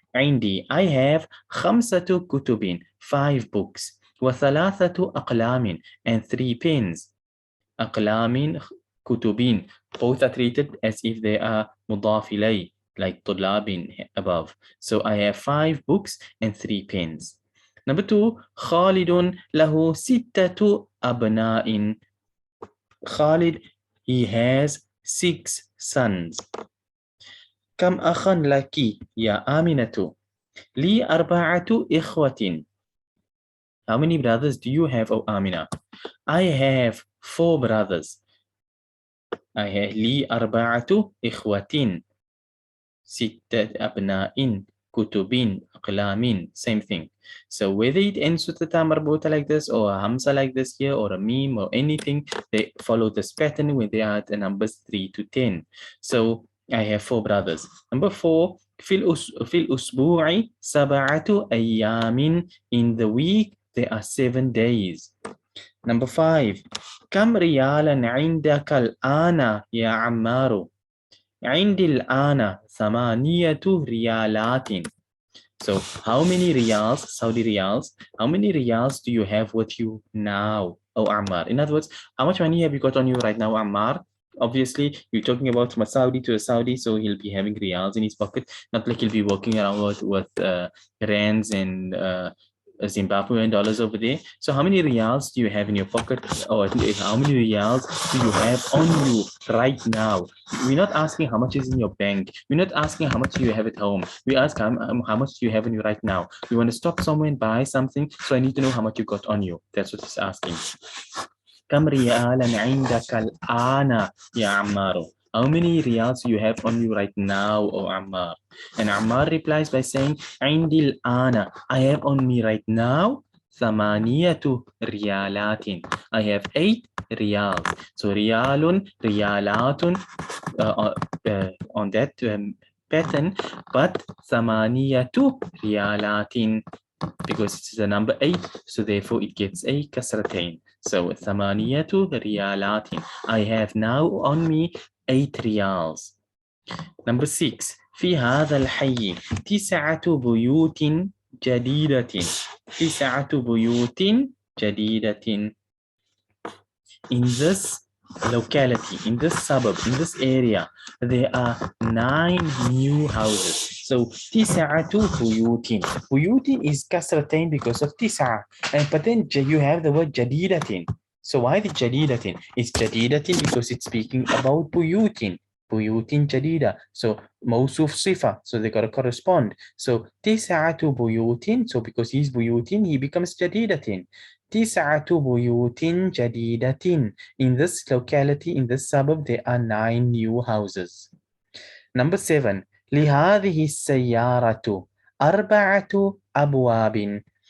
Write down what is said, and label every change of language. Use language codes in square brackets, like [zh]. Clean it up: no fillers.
[en] عندي, I have 5 كتب, 5 books. [ar] وثلاثة أقلام, [en] and 3 pens. أقلام, كتبين, both are treated as if they are مضاف إليه, like طلاب above. So I have 5 books and 3 pens. Number 2, [ar] خالد له 6 أبناء. [en] Khalid, he has 6 sons. [ar] كم أخا لك يا آمنة؟ لي 4 إخوة. [en] How many brothers do you have, O Amina? I have 4 brothers. I have [ar] لي 4 إخوة. 6 أبناء, كتب, أقلام, [en] same thing. So whether it ends with a ta marbuta like this, or a hamza like this here, or a meme, or anything, they follow this pattern when they are the numbers 3 to 10. So I have 4 brothers. Number 4, [ar] في الأسبوع 7 أيام. [en] In the week, there are 7 days. Number 5, [ar] كم ريالا عندك الآن يا عمار؟ عندي الآن 8 ريالات. [en] So how many riyals, Saudi riyals, how many riyals do you have with you now, oh Ammar? In other words, how much money have you got on you right now, Ammar? Obviously, you're talking about from a Saudi to a Saudi, so he'll be having riyals in his pocket, not like he'll be walking around with rands and Zimbabwean dollars over there. So how many riyals do you have in your pocket, or how many riyals do you have on you right now? We're not asking how much is in your bank. We're not asking how much do you have at home. We ask how much do you have on you right now. We want to stop somewhere and buy something, so I need to know how much you got on you. That's what he's asking. [ar] كم ريالا عندك الآن يا عمار? [en] How many riyals do you have on you right now, O Ammar? And Ammar replies by saying, [ar] عندي الآن, [en] I have on me right now [ar] 8 ريالات. [en] I have 8 riyals. So ريال, ريالات on that pattern, but [ar] 8 ريالات, [en] because it's the number 8, so therefore it gets a kasratain. So [ar] 8 ريالات. [en] I have now on me 8 riyals. Number 6, [ar] في هذا الحي 9 بيوت جديدة. 9 بيوت جديدة. [en] In this locality, in this suburb, in this area, there are 9 new houses. So [ar] 9 بيوت. [en] بيوت is kasratain because of 9. But then you have the word جديدة. So why the جديدة? It's جديدة because it's speaking about بيوت. [ar] بيوت جديدة. So موصوف صفة. [en] So they got to correspond. So [ar] 9 بيوت. [en] So because he's بيوت, he becomes جديدة. [ar] 9 بيوت جديدة. [en] In this locality, in this suburb, there are 9 new houses. Number 7, [ar] لهذه السيارة 4 أبواب.